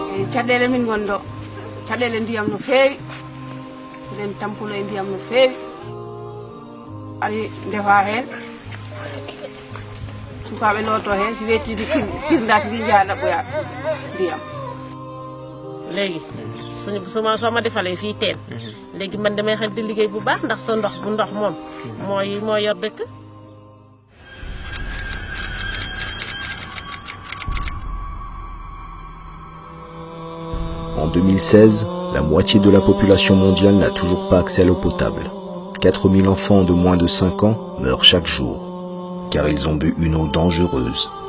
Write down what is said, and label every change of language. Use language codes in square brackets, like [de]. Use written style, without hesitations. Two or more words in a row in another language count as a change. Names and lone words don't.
[ff] caɗele min gonɗo caɗele ndiyam no feewi eɗen tampulo e ndiyam no feewi ari ndefa hen sukaɓe looto hen si wettidi kirndati ɗi jaaɗa ɓoya ndiyam [wo] léegi soo ma defalee fii teen léegi man damay xel di liggéey bu baax ndax sa ndox bu ndox moom moo yor dëkk. [fr] En 2016, la moitié de la population mondiale n'a toujours pas accès à l'eau potable. 4000 enfants de moins de 5 ans meurent chaque jour, car ils ont bu une eau dangereuse.